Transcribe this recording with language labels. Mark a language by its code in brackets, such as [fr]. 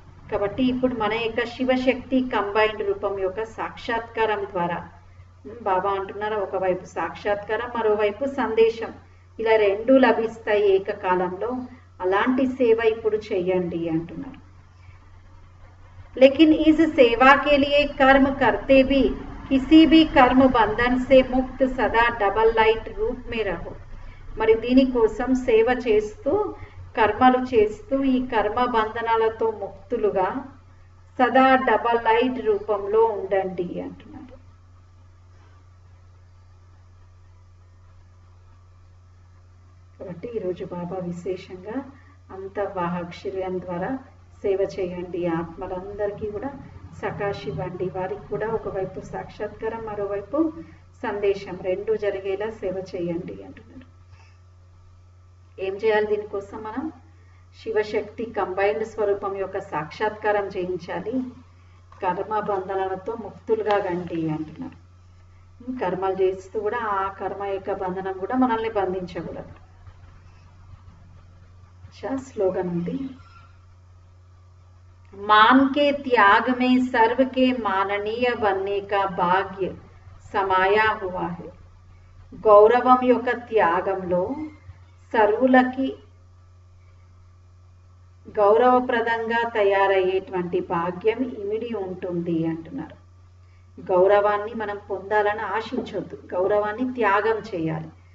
[te] కాబట్టి ఇప్పుడు మన యొక్క శివశక్తి కంబైన్డ్ రూపం యొక్క సాక్షాత్కారం ద్వారా బాబా అంటున్నారు, ఒకవైపు సాక్షాత్కారం, మరోవైపు సందేశం, ఇలా రెండు లభిస్తాయి ఏకకాలంలో. అలాంటి సేవ ఇప్పుడు చెయ్యండి అంటున్నారు. [hi] लेकिन इस सेवा के लिए कर्म करते भी किसी भी कर्म बंधन से मुक्त सदा डबल लाइट रूप में रहो. [te] మరి దీనికోసం సేవ చేస్తూ కర్మలు చేస్తూ ఈ కర్మ బంధనాలతో ముక్తులుగా సదా డబల్ లైట్ రూపంలో ఉండండి అంటున్నారు. కాబట్టి ఈరోజు బాబా విశేషంగా అంతర్వాహక్షర్యం ద్వారా సేవ చేయండి. ఆత్మలందరికీ కూడా సకాశ ఇవ్వండి. వారికి కూడా ఒకవైపు సాక్షాత్కారం, మరోవైపు సందేశం రెండు జరిగేలా సేవ చేయండి అంటున్నారు. ఏం చేయాలి దీనికోసం? మనం శివశక్తి కంబైన్డ్ స్వరూపం యొక్క సాక్షాత్కారం చేయించాలి. కర్మ బంధనాలతో ముక్తులుగా గండి అంటున్నారు. కర్మలు చేస్తూ కూడా ఆ కర్మ యొక్క బంధనం కూడా మనల్ని బంధించకూడదు. స్లోగన్ ఉంది, [hi] मान के त्याग में सर्व के माननीय बनने का भाग्य समाया हुआ है. [te] గౌరవం యొక్క త్యాగంలో సర్వులకి గౌరవప్రదంగా తయారయ్యేటువంటి భాగ్యం ఇమిడి ఉంటుంది అంటున్నారు. గౌరవాన్ని మనం పొందాలని ఆశించొద్దు, గౌరవాన్ని త్యాగం చేయాలి.